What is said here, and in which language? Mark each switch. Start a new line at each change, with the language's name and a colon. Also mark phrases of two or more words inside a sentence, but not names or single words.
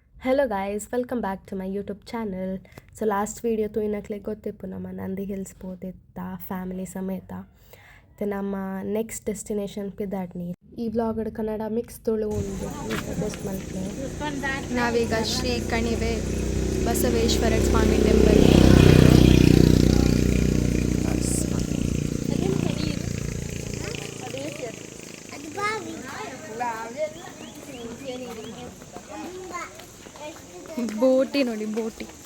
English: Hello guys, welcome back to my YouTube channel. So last video
Tulu: ತೂಯಿನಕ್ಲೆ ಗೊತ್ತಿಪ್ಪು ನಮ್ಮ ನಂದಿ ಹಿಲ್ಸ್ ಪೋದಿತ್ತ ಫ್ಯಾಮಿಲಿ ಸಮೇತ ನಮ್ಮ
English: next destination
Tulu: ಪಿದಾಡ್ನಿ. ಈ ವ್ಲಾಗ್ ಕನ್ನಡ ಮಿಕ್ಸ್ ತುಳು ಉಂಡು ಬೆಸ್ಟ್ ಮಲ್ಪೆ.
Kannada: ನಾವೀಗ ಶ್ರೀ ಕಣಿವೆ ಬಸವೇಶ್ವರ ಸ್ವಾಮಿ ಟೆಂಪಲ್ ಬೋಟಿ ನೋಡಿ, ಬೋಟಿ